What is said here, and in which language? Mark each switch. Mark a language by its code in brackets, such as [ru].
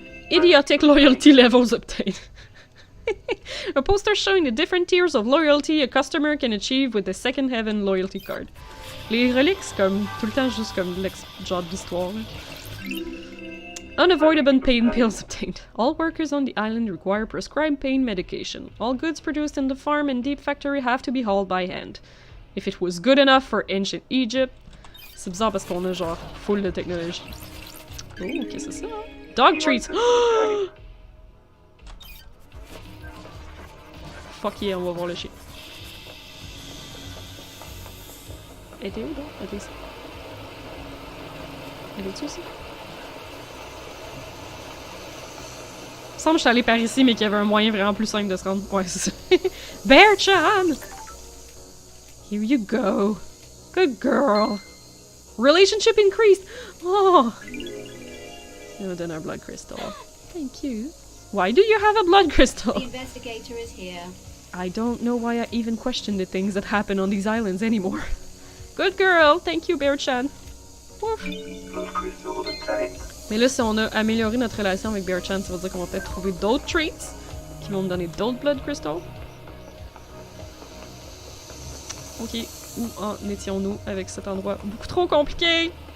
[en] Idiotic loyalty levels obtained. A poster showing the different tiers of loyalty a customer can achieve with the Second Heaven loyalty card. [fr] Les reliques, c'est comme tout le temps juste comme genre d'histoire. [en] Unavoidable pain pills obtained. All workers on the island require prescribed pain medication. All goods produced in the farm and deep factory have to be hauled by hand. If it was good enough for ancient Egypt. [fr] C'est bizarre parce qu'on a genre full de technologie. Oh, qu'est-ce que c'est ça? [en] Dog treats! Fuck yeah, [fr] on va voir le chien. Elle était où, là? Elle était ici. Elle est-tu ici? Il me semble que je suis allée par ici, mais qu'il y avait un moyen vraiment plus simple de se rendre. Ouais, c'est ça. [en] Bear-chan! Here you go. Good girl. Relationship increased! Oh! You donne un blood crystal. Thank you. Why do you have a blood crystal? The investigator is here. I don't know why I even question the things that happen on these islands anymore. Good girl! Thank you, Bear-chan. Ouf! Blood crystal obtained. [fr] Mais là, si on a amélioré notre relation avec Bear-chan, ça veut dire qu'on va peut-être trouver d'autres treats qui vont me donner d'autres blood crystals. Ok, où en étions-nous avec cet endroit beaucoup trop compliqué?